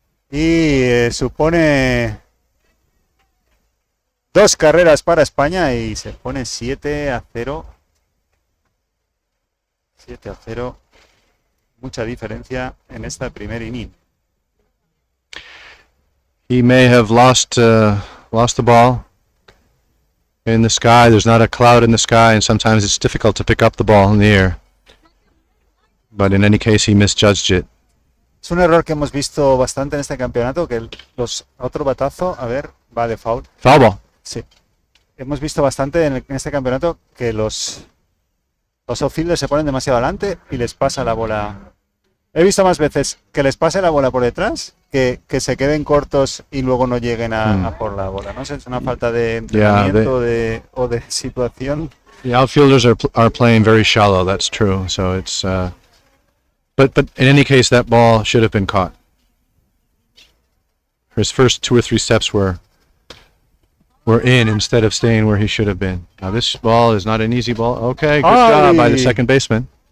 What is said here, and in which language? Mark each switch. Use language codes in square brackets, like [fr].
[es] Y supone 2 carreras para España y se pone 7-0. 7-0. Mucha diferencia en esta primer inning. [en] He may have lost the ball in the sky. There's not a cloud in the sky, and sometimes it's difficult to pick up the ball in the air. But in any case, he misjudged it. [es] Es un error que hemos visto bastante en este campeonato, que otro batazo, a ver, va de foul. [en] Foul ball. [es] Sí. Hemos visto bastante en este campeonato que los outfielders se ponen demasiado adelante y les pasa la bola. He visto más veces que les pase la bola por detrás que se queden cortos y luego no lleguen a por la bola. No sé, es una falta de entrenamiento o de situación. [en] The outfielders are playing very shallow. That's true. So it's but in any case, that ball should have been caught. His first 2 or 3 steps were in instead of staying where he should have been. Now this ball is not an easy ball. Okay, good job by the second baseman.